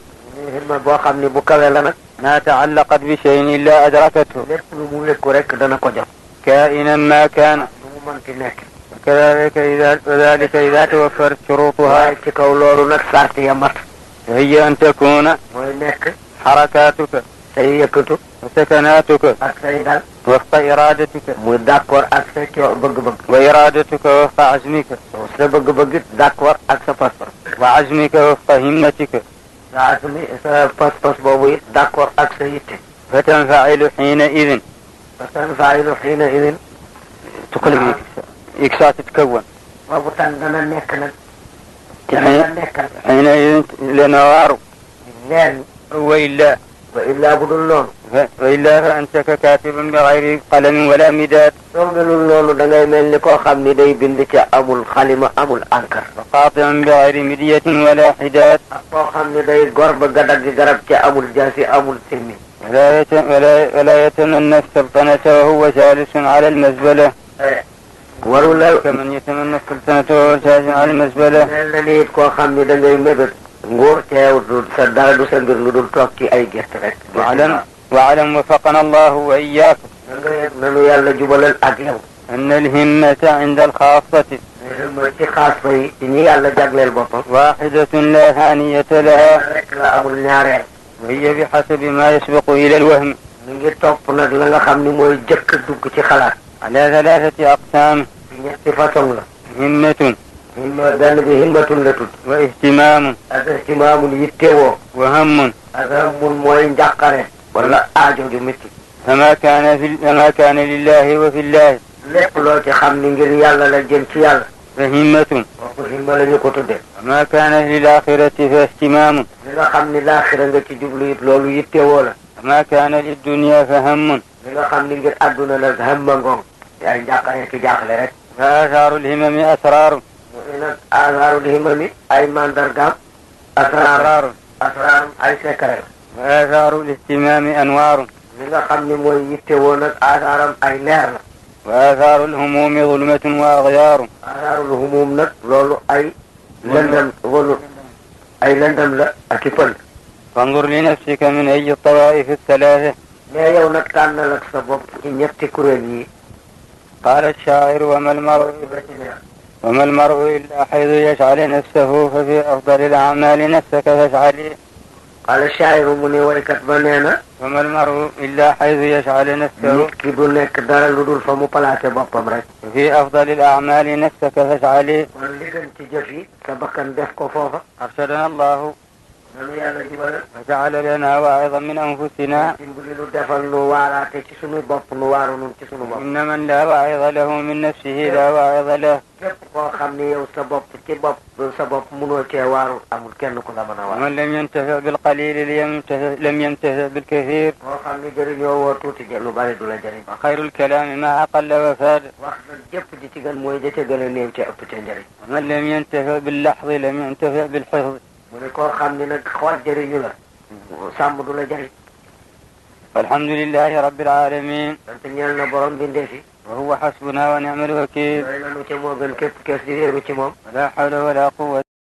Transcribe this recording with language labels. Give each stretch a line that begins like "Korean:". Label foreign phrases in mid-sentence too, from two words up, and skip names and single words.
Wolof: himma boo xam ni bu kawe la nag.
Arabic: ما تعلقت بشيء إلا أدركته
Wolof: lépp lu mu wékku rek dana ko jot.
Arabic: كائنا ما كان.
Wolof: lu mu mënti nekk.
Arabic: وذلك إذا توفرت شروطها.
Wolof: waaye ci kaw loolu nag sart ya mat.
Arabic: وهي أن تكون
Wolof: mooy nekk.
Arabic: حركاتك
Wolof: say yëkkatu.
Arabic: وسكناتك
Wolof: ak say dal.
Arabic: وفق إرادتك.
Wolof: muy d'accord ak sa bëgg-bëgg.
Arabic: وإرادتك وفق عزمك.
Wolof: sa bëgg-bëgg it d'accord ak sa pas-pas.
Arabic: وعزمك وفق همتك.
Wolof: sa asmi sa pas-pas boobu it d'accord ak sa yitte.
Arabic: فتنفعل حينئذ. فتنفعل حينئذ. تقلب إكسات تتكون.
Wolof: boobu tan dana nekk nag. dana nekkal.
Arabic: حينئذ لنوار.
Wolof: leer
Arabic: وإلا
Wolof: ba illaa bu dul loolu.
Arabic: وإلا فأنت ككاتب بغير قلم ولا مداد.
Wolof: soo melul loolu da ngay mel ni koo xam ni day bind ca amul xalima amul encre.
Arabic: وقاطع بغير مدية ولا حداد.
Wolof: ak koo xam ni day gor ba gadagg garab ca amul jaasi amul sirmi.
Arabic: ولا يتمنى السلطنة وهو جالس على المزبلة.
Wolof: warula
Arabic: كمن يتمنى السلطنة وهو جالس على المزبلة.
Wolof: mel na ni it koo xam ni da ngay mébét nguur teew du sa dara du sa mbir lu dul toog ci ay gerte rek.
Arabic: واعلم وفقنا الله وإياك
Wolof: nanu yàlla jubalal ak yow.
Arabic: أن الهمة عند الخاصة
Wolof: ci xaas fa yi ci ñi yàlla jagleel boppam.
Arabic: واحدة لا ثانية لها.
Wolof: rek la amul ñaareel.
Arabic: وهي بحسب ما يسبق إلى الوهم.
Wolof: mi ngi topp nag la nga xam ni mooy jëkk dugg ci xalaat.
Arabic: على 3 أقسام.
Wolof: ñetti façon la.
Arabic: همة
Wolof: benn bi himmatun la tudd.
Arabic: واهتمام
Wolof: ak ihtimaamun yittewoo.
Arabic: وهم.
Wolof: ak hammun mooy njàqare. wala aajo ju métti.
Arabic: فما كان لله وفي الله.
Wolof: lépp loo ci xam ni ngir yàlla la jëm ci yàlla.
Arabic: فهمة.
Wolof: kooku himma la ñu ko tuddee.
Arabic: وما كان للآخرة فاهتمام.
Wolof: li nga xam ni laaxira nga ci jublu it loolu yittewoo la.
Arabic: وما كان للدنيا فهم.
Wolof: li nga xam ni ngir àdduna la hamma ngoon. yaay njàqare ci jaaxle rek.
Arabic: فآثار الهمم أسرار.
Wolof: nag
Arabic: آثار الهمم
Wolof: ay mandargaam. asraar ay secret.
Arabic: وآثار الاهتمام أنوار.
Wolof: li nga xam ni mooy yittewoo nag asaaram ay leer la.
Arabic: وآثار الهموم ظلمة وأغيار. آثار الهموم
Wolof: nag loolu ay lëndam wolu ay lëndam la ak i pël.
Arabic: فانظر لنفسك من أي الطوائف الثلاثة.
Wolof: mais yow nag tànnal ak sa bopp ci ñetti kuréel yi.
Arabic: قال الشاعر وما المرء إلا حيث يجعل نفسه ففي أفضل الأعمال نفسك فاجعله. قال الشاعر
Wolof: mu ne waykat ba nee na.
Arabic: وما المرء إلا حيث يجعل نفسه.
Wolof: nit ki du nekk dara lu dul fa mu placé boppam rek.
Arabic: ففي أفضل الأعمال نفسك فاجعله.
Wolof: kon li gën ci jëf yi sa bakkan def ko foofa.
Arabic: أرشدنا الله
Wolof: nanu yàlla jubal
Arabic: وجعل لنا واعظا من أنفسنا
Wolof: dimbali nu defal nu waaraate ci sunu bopp nu waaru nun ci sunu bopp
Arabic: إن من لا واعظ له من نفسه لا واعظ له
Wolof: képp koo xam ne yow sa bopp ci bopp sa bopp munoo cee waaru amul kenn ku la mën a waar
Arabic: ومن لم ينتفع بالقليل لم ينتفع بالكثير
Wolof: koo xam ne jëriñoo woo tuuti lu bari du la jëriñ
Arabic: وخير الكلام ما أقل وفاد
Wolof: wax na jëpp ji ci gën mooy da ca gën a néew ca ëpp ca njëriñ
Arabic: ومن لم ينتفع باللحظ لم ينتفع بالحفظ
Wolof: mu ne koo xam ne nag xool jëriñu la sàmm du la jëriñ
Arabic: والحمد لله رب العالمين
Wolof: sant ñeel na borom bindee fi
Arabic: وهو حسبنا ونعم الوكيل
Wolof: doy na nu ca moo gën képp kees di wéeru ci moom
Arabic: ولا حول ولا قوة